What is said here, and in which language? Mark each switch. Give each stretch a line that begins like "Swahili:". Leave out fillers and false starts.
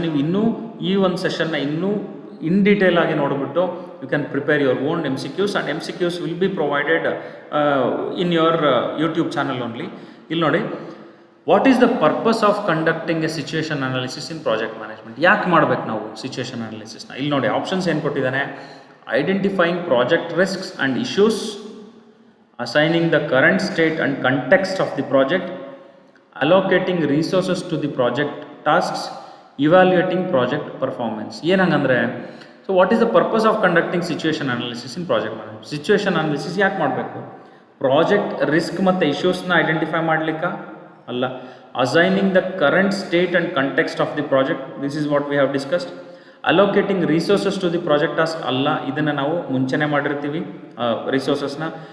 Kannada: ನೀವು ಇನ್ನೂ ಈ ಒಂದು ಸೆಷನ್ನ ಇನ್ನೂ ಇನ್ ಡೀಟೇಲ್ ಆಗಿ ನೋಡಿಬಿಟ್ಟು
English: You can prepare your own MCQs and MCQs will be provided in your YouTube channel only.
Kannada: ಇಲ್ಲಿ ನೋಡಿ,
English: What is the purpose of conducting a situation analysis in project management.
Kannada: ಯಾಕೆ ಮಾಡಬೇಕು ನಾವು ಸಿಚುವೇಷನ್ ಅನಾಲಿಸಿಸ್ನ? ಇಲ್ಲಿ ನೋಡಿ, options ಏನು ಕೊಟ್ಟಿದ್ದಾನೆ.
English: Identifying project risks and issues, assigning the current state and context of the project, allocating resources to the project tasks, evaluating project performance.
Kannada: ಏನಂಗಂದರೆ,
English: So what is the purpose of conducting situation analysis in project management.
Kannada: Situation analysis ಯಾಕೆ ಮಾಡಬೇಕು? Project risk ಮತ್ತು ಇಶ್ಯೂಸ್ನ identify ಮಾಡಲಿಕ್ಕ ಅಲ್ಲ.
English: Assigning the current state and context of the project, this is what we have discussed. Allocating resources to the project task
Kannada: ಅಲ್ಲ, ಇದನ್ನು ನಾವು ಮುಂಚೆನೇ ಮಾಡಿರ್ತೀವಿ ರಿಸೋರ್ಸಸ್ನ.